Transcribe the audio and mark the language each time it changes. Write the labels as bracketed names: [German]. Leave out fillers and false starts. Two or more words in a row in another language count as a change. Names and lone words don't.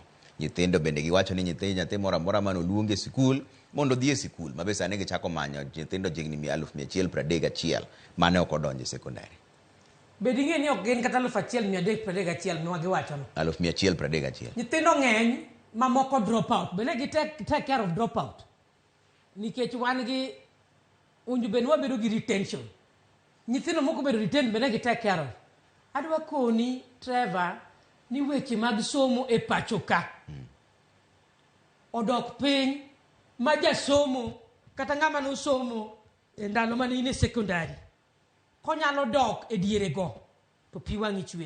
[Luo (Kenya and Tanzania)] Nyithindo bende giwacho ni nyathi moro amora mano luonge sikul mondo dhi e sikul. Mabe sani gichako manyo nyithindo jigni 131 mane ok odonjo e sekondari. Bedi ng'e ni ok gin kata 131 miwa giwacho no. 131. Nyithindo ng'eny mamoko [English] drop out. [Luo (Kenya and Tanzania)] Bende gi [English] take care of drop out. [Luo (Kenya and Tanzania)] Nikech wan gi unju bende wabedo gi retention. Nyithindo moko bedo retain bende gi [English] take care of. [Luo (Kenya and Tanzania)] Adwa koni Trevor ni weche mag somo e pacho ka. Odok piny ma jasomo kata ng'ama no somo e ndalo mane in e sekondari. Konyalo dok e diere go to pi wang'i chwer.